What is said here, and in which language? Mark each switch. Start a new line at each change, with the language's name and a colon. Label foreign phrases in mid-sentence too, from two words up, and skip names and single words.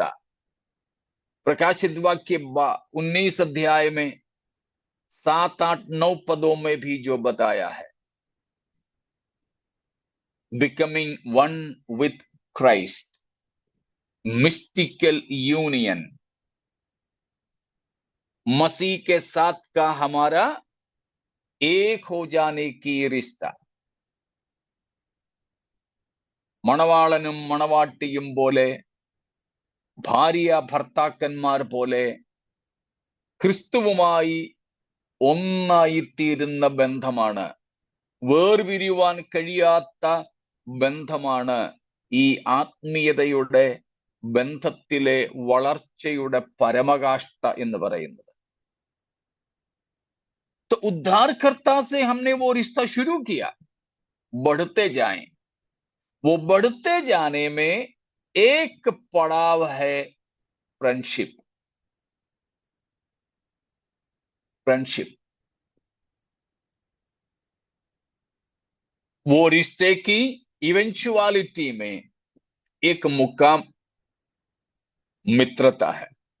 Hindi: प्रकाशित वाक्य 19 अध्याय में 7, 8, 9 पदों में भी जो बताया है,
English: becoming one with Christ, mystical union,
Hindi: मसीह के साथ का हमारा एक हो जाने की रिश्ता।
Malayalam: മണവാളനും മണവാട്ടിയും പോലെ, ഭാര്യ ഭർത്താക്കന്മാർ പോലെ ക്രിസ്തുവുമായി ഒന്നായിത്തീരുന്ന ബന്ധമാണ്, വേർപിരിയുവാൻ കഴിയാത്ത ബന്ധമാണ് ഈ ആത്മീയതയുടെ ബന്ധത്തിലെ വളർച്ചയുടെ പരമകാഷ്ഠ എന്ന് പറയുന്നത്।
Hindi: तो उद्धारकर्ता से हमने वो रिश्ता शुरू किया, बढ़ते जाएं। वो बढ़ते जाने में एक पड़ाव है फ्रेंडशिप। फ्रेंडशिप वो रिश्ते की इवेंचुअलिटी में एक मुकाम मित्रता है।